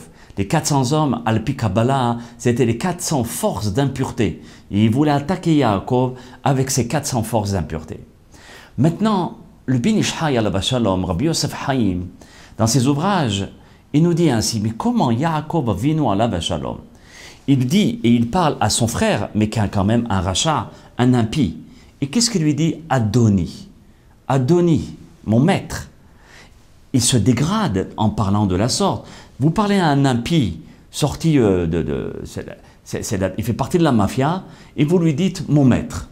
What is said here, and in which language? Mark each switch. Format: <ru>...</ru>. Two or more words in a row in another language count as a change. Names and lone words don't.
<fr>Les 400 hommes,</fr> <he>על פי קבלה,</he> <fr>c'était les 400 forces d'impureté. Et il voulait attaquer Yaakov avec ces 400 forces d'impureté. Maintenant, le Ben Ish Chai</fr> <he>עליו שלום,</he> <fr>Rabbi Yosef Chaim, dans ses ouvrages, il nous dit ainsi: mais comment</fr> <he>יעקב אבינו עליו שלום?</he> <fr>Il dit et il parle à son frère, mais qui a quand même un rachat, un impie. Et qu'est-ce qu'il lui dit?</fr> <he>אדוני. אדוני,</he> <fr>mon maître. Il se dégrade en parlant de la sorte. Vous parlez à un impie sorti il fait partie de la mafia, et vous lui dites mon maître.</fr>